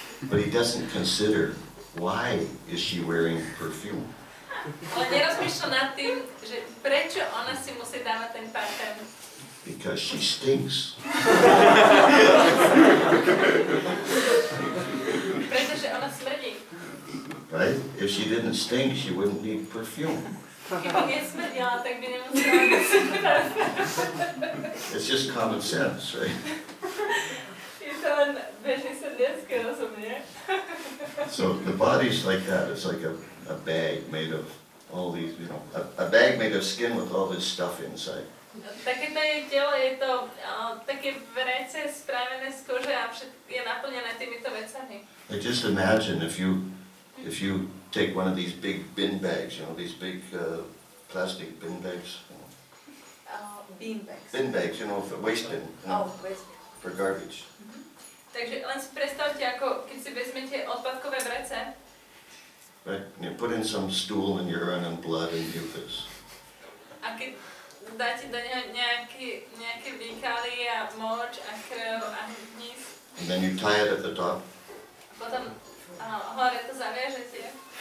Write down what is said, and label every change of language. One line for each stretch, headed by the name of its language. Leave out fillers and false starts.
English: But he doesn't consider, why is she wearing perfume?
Slovak: Ale nerozmýšľa nad tým, že prečo ona si musí dávať ten parfém.
English: Because she stinks.
Slovak: Pretože ona smrdí.
English: Right? If she didn't stink, she wouldn't need perfume.
Slovak: Keby nesmrdila, tak by nemusela nosiť parfém.
English: It's just common sense, right?
Slovak: Je to len bežný sedliacký rozum, nie?
English: So the body's like that. It's like a bag made of all these, you know, a bag made of skin with all this stuff inside.
Slovak: Takéto je telo, je to také vrece spravené z kože a je naplnené týmito vecami.
English: Like just imagine if you take one of these big bin bags, you know, these big plastic bin bags. Beanbags. Bin bags, you know, for waste bin, you know, for garbage.
Slovak: Takže len si predstavte, ako keď si vezmete odpadkové vrece.
English: Right? And you put in some stool and urine and blood and mucus.
Slovak: A keď dáte do neho nejaké výkaly a moč a krv a hníz.
English: And then you tie it at the top.
Slovak: A potom hore to zaviažete.